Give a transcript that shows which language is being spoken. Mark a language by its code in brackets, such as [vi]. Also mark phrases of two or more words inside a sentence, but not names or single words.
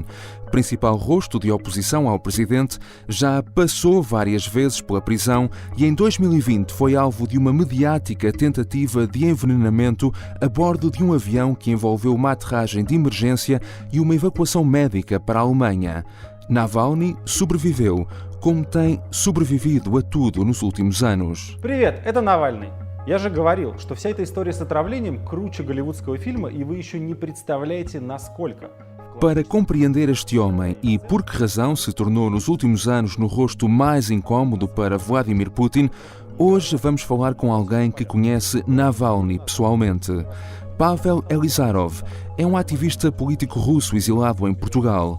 [pt] Principal rosto de oposição ao presidente, já passou várias vezes pela prisão e em 2020 foi alvo de uma mediática tentativa de envenenamento a bordo de um avião que envolveu uma aterragem de emergência e uma evacuação médica para a Alemanha. Navalny sobreviveu, como tem sobrevivido a tudo nos últimos anos. [ru] Привет, это Навальный. Я же говорил, что вся эта история с отравлением круче голливудского фильма, и вы еще не представляете, насколько. [pt] Para compreender este homem e por que razão se tornou nos últimos anos no rosto mais incómodo para Vladimir Putin, hoje vamos falar com alguém que conhece Navalny pessoalmente. Pavel Elizarov é um ativista político russo exilado em Portugal.